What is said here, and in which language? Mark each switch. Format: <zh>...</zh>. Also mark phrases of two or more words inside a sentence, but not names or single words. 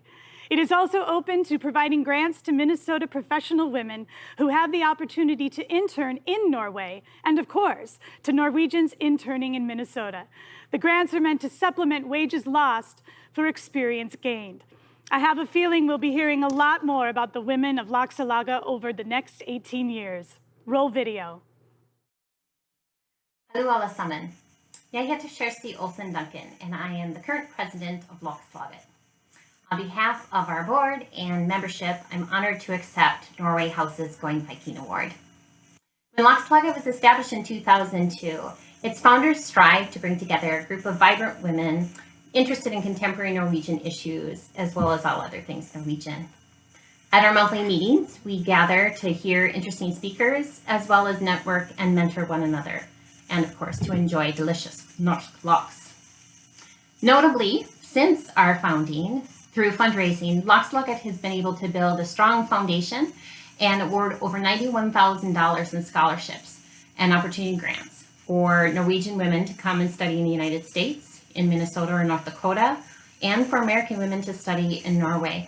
<en>It is also open to providing grants to Minnesota professional women who have the opportunity to intern in Norway, and of course, to Norwegians interning in Minnesota. The grants are meant to supplement wages lost for experience gained. I have a feeling we'll be hearing a lot more about the women of Laxalaga over the next 18 years. Roll video.</en> <no>Hallo alle sammen. Jeg heter</no> <en>Kjersti Olsen Duncan, and I am the current president of Laxalaget. On behalf of our board and membership, I'm honored to accept Norway House's Going Viking Award. When Laxalaget was established in 2002, its founders strived to bring together a group of vibrant women interested in contemporary Norwegian issues, as well as all other things Norwegian. At our monthly meetings, we gather to hear interesting speakers, as well as network and mentor one another, and of course, to enjoy delicious</en> <no>norsk laks.</no> <en>Notably, since our founding, through fundraising, Laxalaget has been able to build a strong foundation and award over $91,000 in scholarships and opportunity grants for Norwegian women to come and study in the United States, in Minnesota or North Dakota, and for American women to study in Norway.</en>